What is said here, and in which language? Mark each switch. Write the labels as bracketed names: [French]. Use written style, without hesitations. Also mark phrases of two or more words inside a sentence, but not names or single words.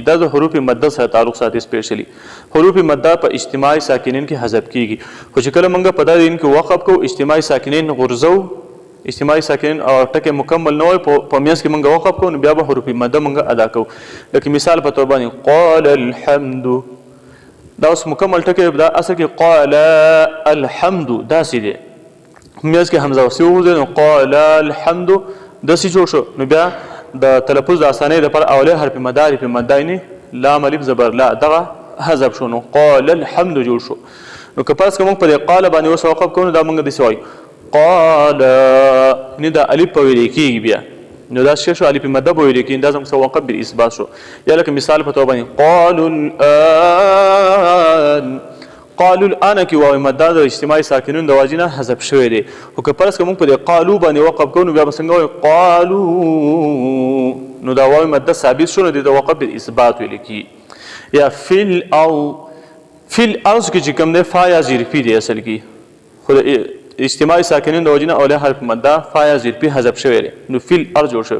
[Pashto] دا د حروف مده سره تعلق ساتي. سپیشلی حروف مده په اجتماعي ساکنین کې حذف کېږي، خو چې کله موږ په دا دین کې وقف کوو اجتماعي ساکنین غورځو، اجتماعي ساکنین او ټکی مکمل نه وي په میانځ کې موږ وقف کوو نو بیا به حروف مده موږ ادا کوو. لکه مثال په توګه باندې [Arabic] قال الحمد، [Pashto] دا اوس مکمل ټکی دا اصل کې [Arabic] قال الحمد [Pashto] داسې دی، میانځ کې حمزه وسوځي نو [Arabic] قال الحمد [Pashto] داسې جوړ شو. نو بیا د تلفظ د اسانۍ لپاره اولی حرف مد حرف مد عیني [Arabic] لام الف [Pashto] زبر لا دغه حذف شو نو [Arabic] قال الحمد [Pashto] جوړ شو. نو که پس کوم په دې قال باندې اوس وقف کوو دا موږ داسې وایو قال، نه دا الف په ویل کېږي بیا نو دا شی شو الف مد په ویل کېږي، دا زموږ [Arabic] وقف بالاثبات [Pashto] شو. یا لکه مثال په توګه باندې [Arabic] قالوا الآن، قالوا الآن [Pashto] کې واو مد د اجتماعي ساکنون د واجب نه حذف شوی دی. او که پرس کوم په دې قالو باندې وقف کوو نو بیا څنګه وایو قالوا، نو دا واو مد ثابت شو نو د [Arabic] وقف بالاثبات [Pashto] ویل کېږي. یا [Arabic] فی الارض، فی الارض [Pashto] کې چې کوم دی فا یا ظرفي دی اصل کې، خو اجتماعي ساکنین د وجنه اوله حرف مده فا یا ظرفي حذف شوی دی نو [Arabic] فی الارض [Pashto] جوړ شو.